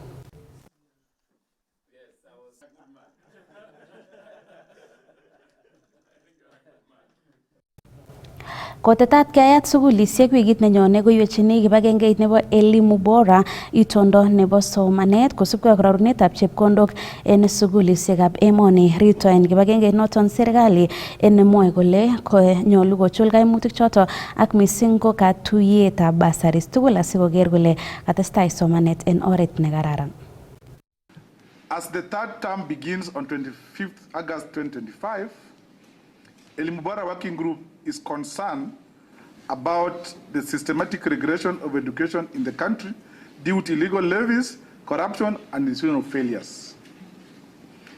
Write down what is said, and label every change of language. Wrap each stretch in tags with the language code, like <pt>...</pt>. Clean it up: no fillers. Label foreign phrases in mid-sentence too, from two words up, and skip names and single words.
<kln>Kotetat keyat sugulisiek wikit nenyone koiwechini kibagengeit nebo Elimu Bora itondo nebo somanet kosubkei ak rarunetab chepkondok en sugulisiekab emoni. Rito en kibagengeit noton serikali en nemwoe kole nyolu kochul kaimutik choto ak missing ko katuyetab bursaries tugul asikoker kole katestai somanet en oret nekararan.</kln> <en>As the third term begins on 25th August 2025, Elimu Bora Working Group is concerned about the systematic regression of education in the country due to illegal levies, corruption, and institutional failures.</en>